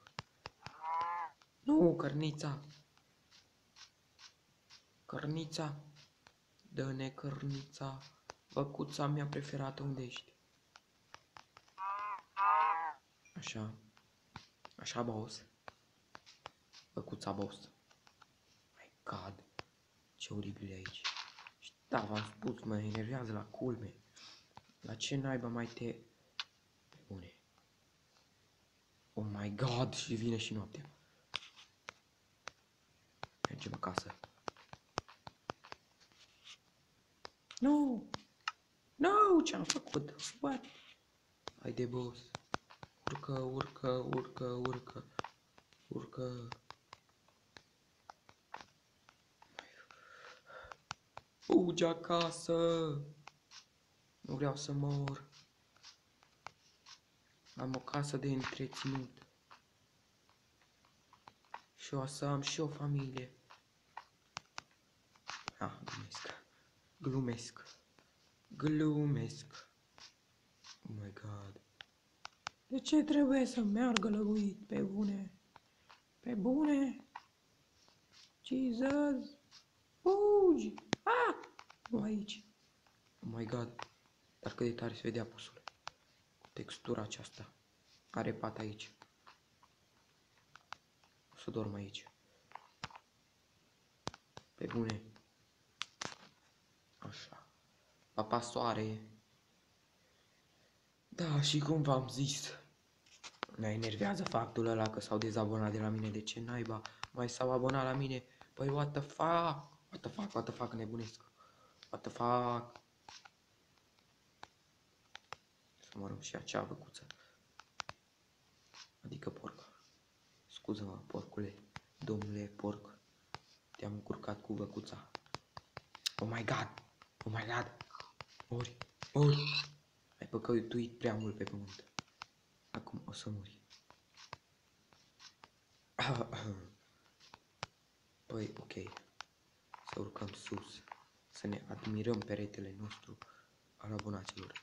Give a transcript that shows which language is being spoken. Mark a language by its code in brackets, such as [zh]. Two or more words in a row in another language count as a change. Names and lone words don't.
[ro] Nu, cărnița. Cărnița. Dă-ne cărnița. Văcuța mea preferată, unde ești? Așa, boss. Văcuța, [en] boss. My God. [ro] Ce oribil e aici. Și da, v-am spus, mă enervează la culme. La ce naiba mai te... Pe bune. [en] Oh my God, [ro] și vine și noaptea. Mergem acasă. Nu! Nu! Ce-am făcut? What? Haide, boss. Urcă, urcă, urcă, urcă. Urcă. Fugi acasă! Nu vreau să mor. Am o casă de întreținut. Și o să am și o familie. Ah, glumesc. Glumesc. Glumesc. [en] Oh my god. [ro] De ce trebuie să meargă lăguit? Pe bune? Pe bune? [en] Jesus! [ro] Fugi! Ah! Nu aici. [en] Oh my god. [ro] Dar cât de tare se vedea pusul. Textura aceasta. Are pat aici. O să dorm aici. Pe bune. Așa. Papa soare. Da, și cum v-am zis. Ne enervează faptul ăla că s-au dezabonat de la mine. De ce naiba mai s-au abonat la mine? [en] Păi what the fuck? What the fuck? What the fuck? Nebunesc. What the fuck? [ro] Să mă rog și acea văcuță. Adică porc. Scuză-mă, porcule. Domnule porc. Te-am încurcat cu văcuța. [en] Oh my god. Oh my god. [ro] Mori. Mori. Ai păcătuit prea mult pe pământ. Acum o să mori. Păi, ok. Să urcăm sus. Să ne admirăm peretele nostru al abonaților.